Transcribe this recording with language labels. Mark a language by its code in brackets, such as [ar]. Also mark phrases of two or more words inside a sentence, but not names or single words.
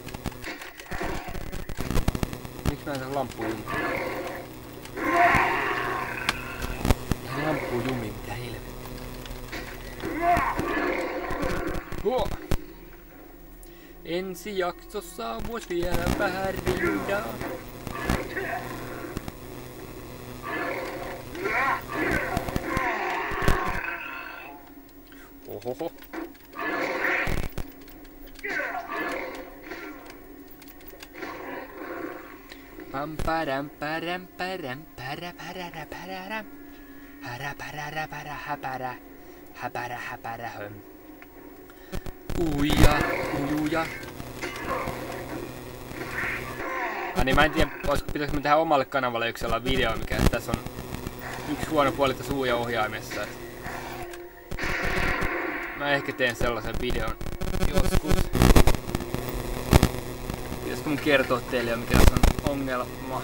[fi] Miksi mä en saa lampua jumiin? Eihän lampua jumiin, mitä helvettiä. Ensi jaksossa vois vielä vähän rindaa. Ohoho. Pam padam padam padam para para para hara para para hapara hapara hapara hum. Uja. Niin mä en tiedä, pitäisikö mä tehdä omalle kanavalle yksi sellainen video, mikä tässä on yksi huono puoli tässä uija-ohjaimessa. Mä ehkä teen sellaisen videon joskus. Pitäisikö mun kertoa teille, mikä tässä on ongelma?